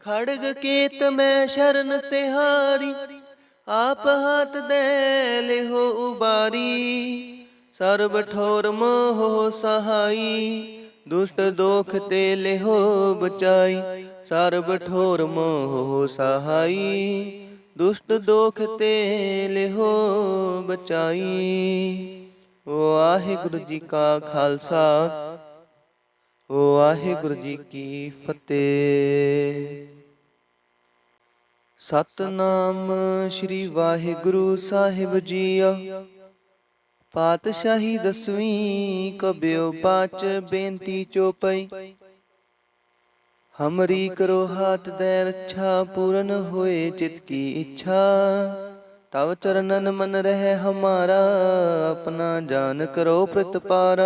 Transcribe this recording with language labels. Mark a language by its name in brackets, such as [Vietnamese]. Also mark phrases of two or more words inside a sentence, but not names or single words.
[Braj] खड़ग केत में शरण तिहारी, आप हाथ दे लेहो उबारी। सर्व ठोर मोह सहाई, दुष्ट दोख ते लेहो बचाई। सर्व ठोर मोह सहाई, दुष्ट दोख ते लेहो बचाई। [Punjabi] ਵਾਹਿਗੁਰੂ ਜੀ ਕਾ ਖਾਲਸਾ, ਵਾਹਿਗੁਰੂ ਜੀ ਕੀ ਫਤੇਹ। ਸਤਨਾਮ ਸ਼੍ਰੀ ਵਾਹਿਗੁਰੂ ਸਾਹਿਬ ਜੀਓ। ਪਾਤਸ਼ਾਹੀ ਦਸਵੀਂ ਕਬਯੋ ਪਾਂਚ ਬੇਨਤੀ ਚੌਪਾਈ। [Braj] हमरी करो हाथ दे रक्षा, पूरन होए चित की इच्छा। तव चरणन मन रहे हमारा, अपना जान करो प्रतिपारा।